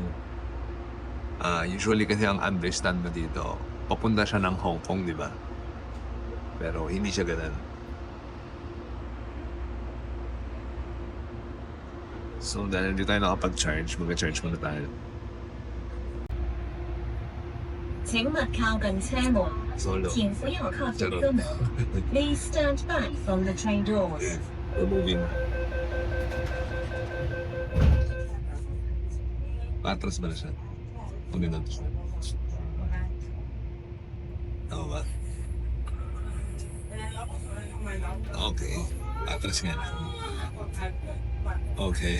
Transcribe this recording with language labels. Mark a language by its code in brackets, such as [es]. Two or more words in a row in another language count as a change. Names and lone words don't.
[tl] Usually kasi ang understand mo dito, papunta siya ng Hong Kong, di ba? Pero hindi siya ganun. So, dahil hindi tayo nakapag-charge, mag-charge muna tayo. [zh] 請勿靠近車門， [tl] Solo. [zh] 請不要靠近車門。 [en] Please stand back from the train doors. We're moving. [tl] Patras ba na siya? Huwag na siya. Tama ba? Okay. Patras nga na. Okay.